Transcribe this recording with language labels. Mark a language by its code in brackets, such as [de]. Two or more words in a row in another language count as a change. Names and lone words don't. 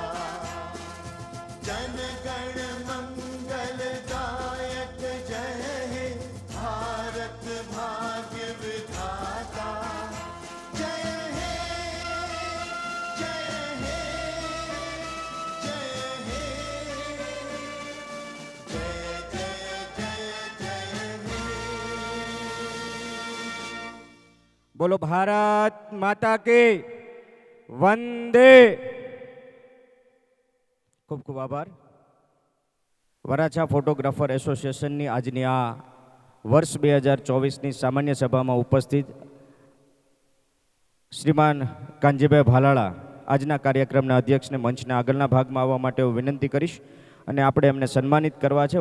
[bn] জন গণ মঙ্গল দায়ক জয় হে, ভারত ভাগ্য বিধাতা। জয় হে, জয় হে, জয় হে, জয় জয় জয় জয় হে। [hi] बोलो भारत माता की वंदे. [gu] ખૂબ ખૂબ આભાર. વરાછા ફોટોગ્રાફર એસોસિએશનની આજની આ વર્ષ 2024ની સામાન્ય સભામાં ઉપસ્થિત શ્રીમાન કાનજીભાઈ ભાલાળા આજના કાર્યક્રમના અધ્યક્ષને મંચના આગળના ભાગમાં આવવા માટે હું વિનંતી કરીશ અને આપણે એમને સન્માનિત કરવા છે.